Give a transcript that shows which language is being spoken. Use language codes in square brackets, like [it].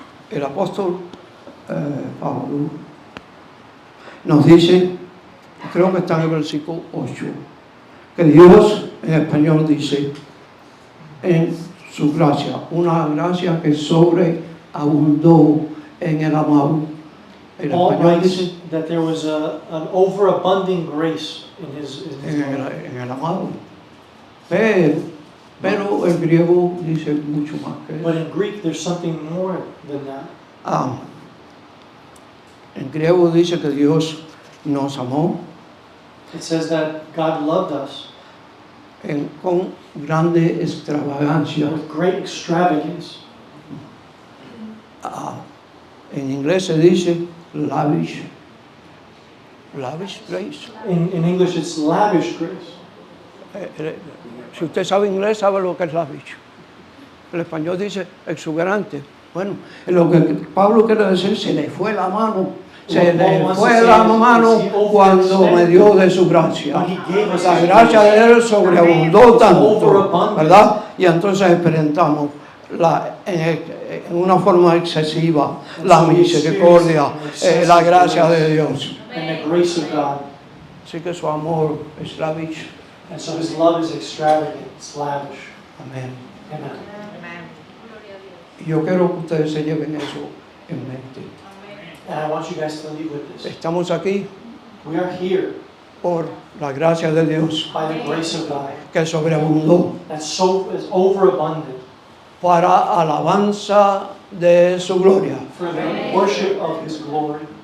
[es] El apóstol Pablo nos dice, creo que está en el versículo 8, que Dios en español dice, en su gracia, una gracia que sobreabundó en el amado. En [en] Paul [es] español [en] writes [es] dice, [en] that there was an overabundant grace in his love. [es] en el amado. Pero el griego dice mucho más que [en] But [es] eso. [en] in Greek, there's something more than that. [es] En griego dice que Dios nos amó [en] It says that God loved us [es] con grande extravagancia. [en] with great extravagance. [es] En inglés se dice lavish grace. [en] In English, it's lavish grace. [es] Si usted sabe inglés, sabe lo que es lavish. El español dice exuberante. Bueno, lo que Pablo quiere decir, se le fue la mano. Se le fue la mano cuando me dio de su gracia. La gracia de Él sobreabundó tanto, ¿verdad? Y entonces experimentamos en una forma excesiva la misericordia, la gracia de Dios. [en] And the grace of God. [es] Así que su amor es lavish. [en] And so his love is extravagant, it's lavish. [es] Amén. [en] Amen. [es] Y yo quiero que ustedes se lleven eso en mente. [en] And I want you guys to leave with this. [es] Estamos aquí [en] We are here [es] por la gracia de Dios [en] by the grace of God [es] que sobreabundó [en] that so is overabundant [es] para alabanza de su gloria. [en] for the worship of his glory.